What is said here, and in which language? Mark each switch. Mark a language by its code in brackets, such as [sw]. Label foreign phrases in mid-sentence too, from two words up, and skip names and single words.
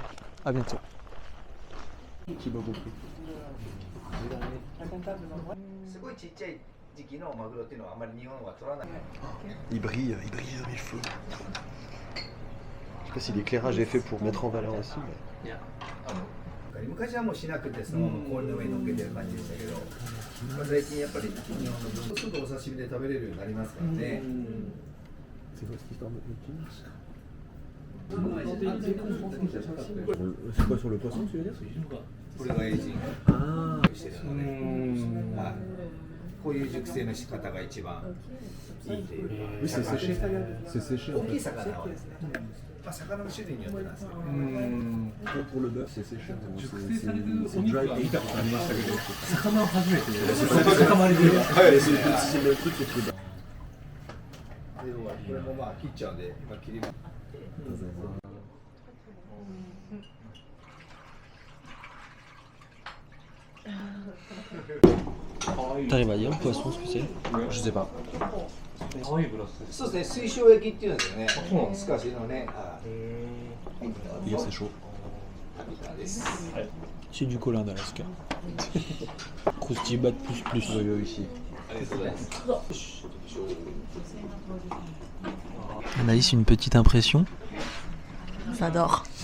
[fr] A bientôt. Il brille comme il faut. Je sais pas si l'éclairage est fait pour mettre en valeur aussi. Mais... [ja] 昔はもうしなくてそのまま氷の上に乗っけてる感じでしたけど、最近やっぱり日本のすぐお刺身で食べれるようになりますからね。 [fr] C'est quoi sur le poisson tu veux dire? [ja] これがエイジングしてるので、はい、こういう熟成の仕方が一番いいというか。 [fr] C'est séché. C'est séché. [ja] 大きい魚はですね。まあ魚の種類によってなんですけど。 [fr] Pour le bœuf c'est séché. [ja] お肉は見たことありましたけど、魚は初めてで、塊で。 [fr] はい、c'est le truc c'est que... [ja] これもまあ切っちゃうんで、今切ります。 [fr] T'arrives à dire le poisson ce que c'est? Je sais pas. [ja] そうですね、水晶焼きっていうんですよね。スカシのね。 [fr] Et c'est chaud. C'est du colin d'Alaska. Croustibat plus plus. Ici. Anaïs, une petite impression? J'adore.